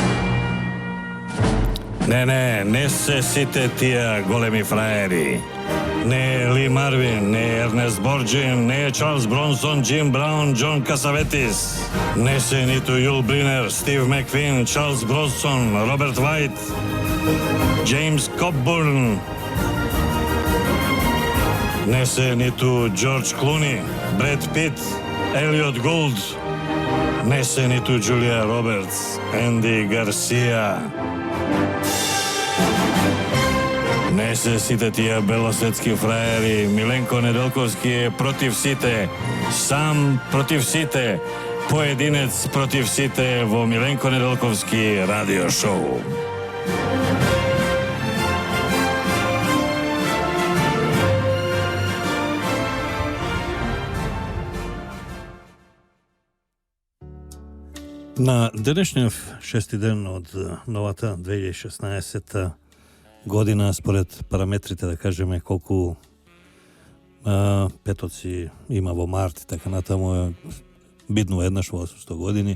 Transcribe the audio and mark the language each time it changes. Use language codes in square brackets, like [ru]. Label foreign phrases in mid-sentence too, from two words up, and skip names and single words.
[mk] Не се сите тие големи фраери. ne Lee Marvin, ne Ernest Borgnine, ne Charles Bronson, Jim Brown, John Cassavetes, ne se niti Yul Brynner, Steve McQueen, Charles Bronson, Robert White, James Coburn, ne se niti George Clooney, Brad Pitt, Elliot Gould, ne se niti Julia Roberts, Andy Garcia. Не се сите тија белосветски фраери, Milenko Nedeljkovski је против сите, сам против сите, поединец против сите во Milenko Nedeljkovski [en] radio show. [mk] На денешниот 6 ден од новата 2016 година, според параметрите, да кажеме, колку петоци има во март и така натаму, е бидно еднаш во 800 години.